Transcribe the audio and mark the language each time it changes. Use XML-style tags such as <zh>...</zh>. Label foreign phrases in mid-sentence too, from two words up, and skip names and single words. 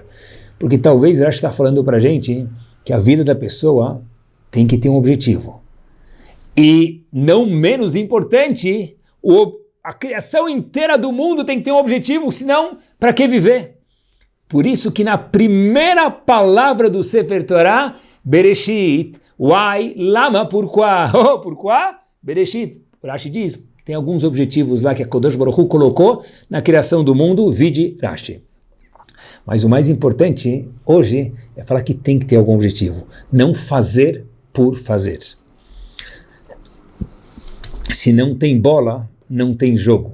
<pt>Porque talvez Rashi está falando para a gente que a vida da pessoa tem que ter um objetivo. E, não menos importante, a criação inteira do mundo tem que ter um objetivo, senão, para que viver? Por isso que na primeira palavra do</pt> <he>ספר תורה,</he> <pt>Bereshit, why, lama,</pt> <fr>pourquoi? Pourquoi?</fr> <pt>Bereshit. Rashi diz, tem alguns objetivos lá que a</pt> <he>קדוש ברוך הוא</he> <pt>colocou na criação do mundo, vide Rashi. Mas o mais importante hoje é falar que tem que ter algum objetivo, não fazer por fazer. Se não tem bola, não tem jogo.</pt>